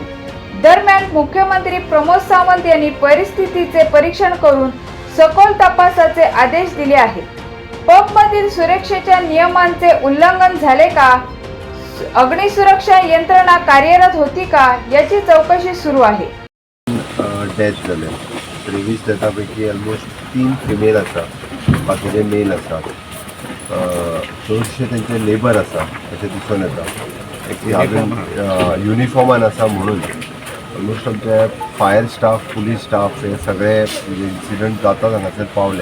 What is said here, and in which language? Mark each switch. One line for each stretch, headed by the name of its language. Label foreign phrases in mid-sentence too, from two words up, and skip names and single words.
Marathi: दरम्यान मुख्यमंत्री प्रमोद सावंत यांनी परिस्थितीचे परीक्षण करून सखोल तपासाचे आदेश दिले आहेत। पबमधील सुरक्षेच्या नियमांचे उल्लंघन झाले का, अग्निसुरक्षा यंत्रणा कार्यरत होती का याची चौकशी सुरू आहे।
Konkani: डेथ झाले 23 डेथापैकी ऑलमोस्ट 3 फिमेल आसा, बाकीचे मेल आसात। चडशे त्यांचे लेबर आसा अशें दिसून येता। एक हांवें युनिफॉर्मान आसा म्हणून ऑलमोस्ट आमचे
English: fire staff, police staff
Konkani: हे सगळे इन्सिडंट जाता हांगासर पावले।